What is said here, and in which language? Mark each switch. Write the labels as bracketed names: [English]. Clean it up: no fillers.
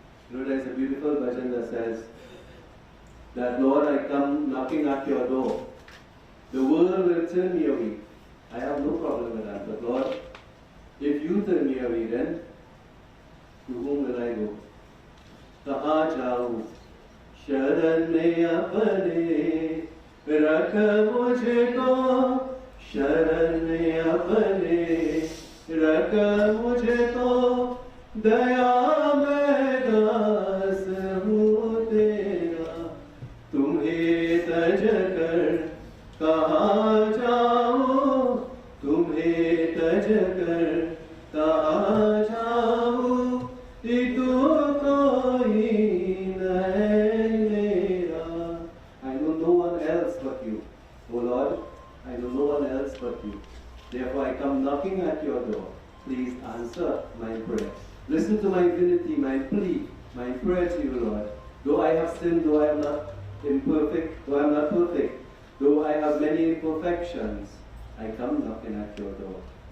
[English] You know, there is a beautiful bhajan that says, that Lord, I come knocking at your door. The world will turn me away. I have no problem with that. But Lord, if you turn me away, then to whom will I go? [Hindi] Kahan jaऊं? शरण में अपने रख मुझको, शरण में अपने रख मुझको, दया में दास हूँ तेरा, तुम्हें तज कर कहाँ जाऊँ, तुम्हें तज कर कहाँ जाऊँ, तू कोई नहीं मेरा. [English] I know no one else but you, O Lord. I know no one else but you. Therefore I come knocking at your door. Please answer my prayer. Listen to my vinity, my plea, my prayer to you, Lord. Though I have sinned, though I am not imperfect, though I am not perfect, though I have many imperfections, I come knocking at your door.